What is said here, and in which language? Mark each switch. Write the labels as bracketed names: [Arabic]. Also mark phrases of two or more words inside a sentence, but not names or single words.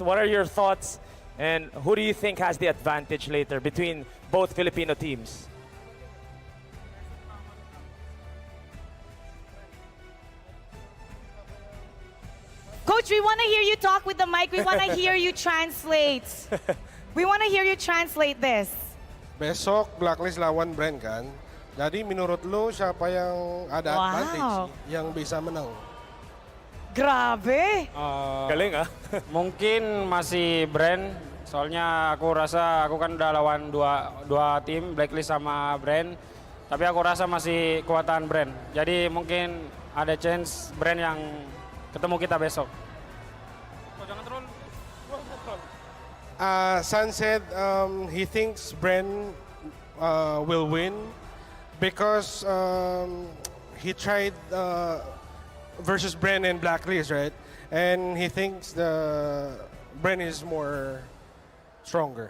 [English] What are your thoughts, and who do you think has the advantage later between both Filipino teams? Coach, we want to hear you talk with the mic. We want to hear you translate. We want to hear you translate this. [Indonesian] Besok, Blacklist lawan Bren kan. Jadi menurut lo siapa yang ada Wow. advantage yang bisa menang? [Filipino] Grabe. Galing ah. [Indonesian] Mungkin masih Bren, soalnya aku rasa aku kan udah lawan dua tim, Blacklist sama Bren. Tapi aku rasa masih kekuatan Bren. Jadi mungkin ada chance Bren yang ketemu kita besok. [English] San said he thinks Bren will win because he tried versus Bren and Blacklist, right? And he thinks Bren is more stronger.